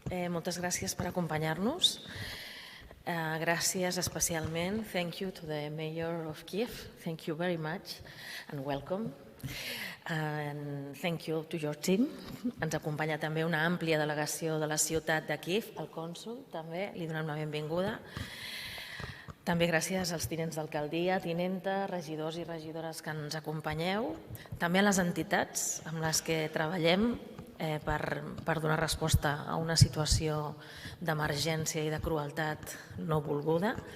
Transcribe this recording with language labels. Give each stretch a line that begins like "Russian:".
Catalan: Moltes gràcies per acompanyar-nos. Gràcies especialment.
English: Thank you to the Mayor of Kiev. Thank you very much and welcome. And thank you to your team.
Catalan: Ens acompanya també una àmplia delegació de la ciutat de Kiev, el cònsol també, li donem una benvinguda. També gràcies als tinents d'alcaldia, tinenta, regidors i regidores que ens acompanyeu, també a les entitats amb les que treballem per donar resposta a una situació d'emergència i de crueltat no volguda.